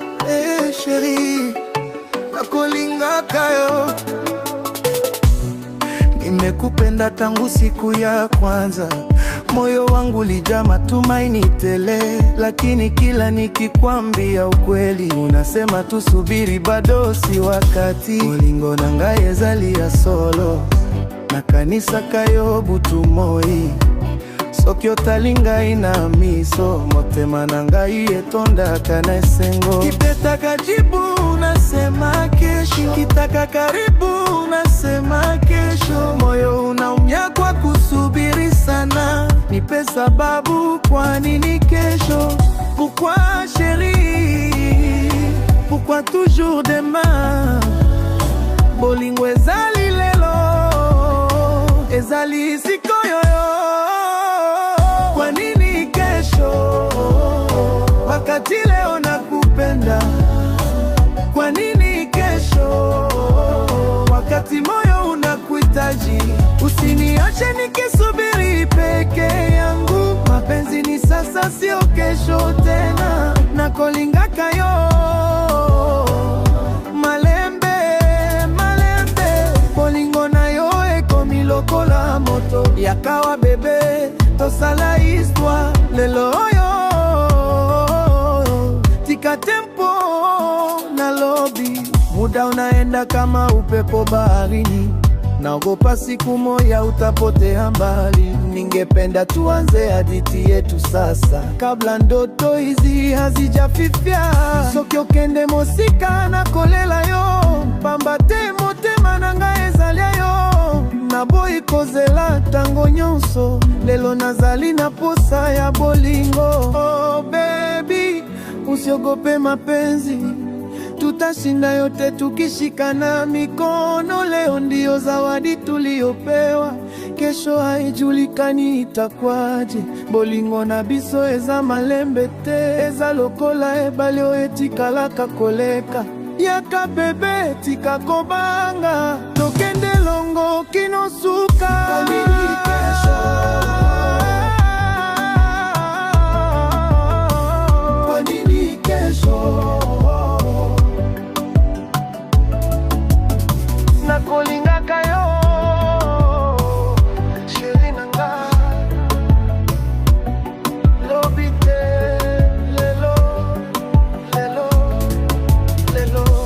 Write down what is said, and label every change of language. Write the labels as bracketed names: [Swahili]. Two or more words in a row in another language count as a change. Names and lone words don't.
[Lingala] Eh, sheri, nakulingaka yo. [Swahili] Nimekupenda tangu siku ya kwanza. Moyo wangu ulijaa matumaini tele, lakini kila nikikwambia ukweli, unasema tusubiri, bado si wakati. [Lingala] Bolingo na ngai ezali ya solo, na kanisa kayo butu moi. Soki otali ngai na miso, motema na ngai etondaka na esengo. [Swahili] Kipetaka jibu, unasema kesho. Kitaka karibu, unasema kesho. Moyo unaumia kwa kusubiri sana. Nipe sababu, kwa nini kesho? [French] Pourquoi, chérie? Pourquoi toujours demain? [Lingala] Bolingo ezali lelo, ezali sikoyo yo. [Swahili] Kwa nini kesho, wakati leo nakupenda? Kwa nini kesho, wakati moyo unakuhitaji? Usiniache nikisubiri peke yangu. Mapenzi ni sasa, sio kesho tena. [Lingala] Nakolingaka yo. Malembe, malembe. Bolingo na yo ekomi lokola moto. Yakawa bebe, tosala histoire lelo oyo. Tika tempo na lobi. [Swahili] Muda unaenda kama upepo baharini. Naogopa siku moja utapotea mbali. Ningependa tuanze hadithi yetu sasa, kabla ndoto hizi hazijafifia. [Lingala] Soki okende mosika na kolela yo, pamba te motema na ngai ezalia yo. Naboyi kozela tango nyonso, lelo nazali na posa ya bolingo. [English] Oh baby, [Swahili] usiogope mapenzi, tutashinda yote tukishikana mikono. Leo ndio zawadi tuliopewa, kesho haijulikani itakwaje. [Lingala] Bolingo na biso eza malembe te, eza lokola ebale oyo etikalaka koleka. Yaka bebe, tika kobanga, tokende longo kino suka. [Swahili] Kwa nini kesho? Kwa nini kesho? [Lingala] Nakolingaka yo, sheri na ngai. Lobi te, lelo, lelo, lelo.